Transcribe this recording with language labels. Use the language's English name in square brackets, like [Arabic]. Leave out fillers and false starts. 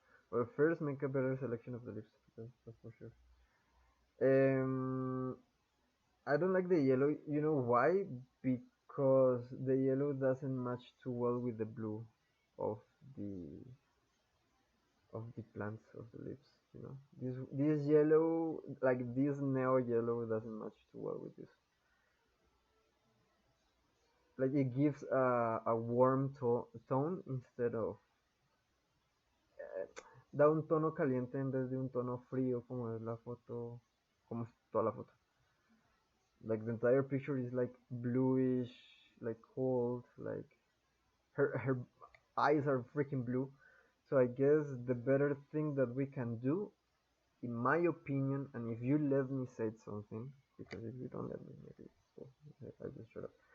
[English] Well, first make a better selection of the lips. That's for sure. Um, I don't like the yellow. You know why? Because the yellow doesn't match too well with the blue of the the plants of the lips. You know, this yellow, like this neo yellow, doesn't match too well with this. Like it gives a warm tone instead of [Spanish] da un tono caliente en vez de un tono frío como es la foto, como es toda la foto. [English] Like the entire picture is like bluish, like cold, like her eyes are freaking blue. So I guess the better thing that we can do, in my opinion, and if you let me say something, because if you don't let me, maybe I just shut up.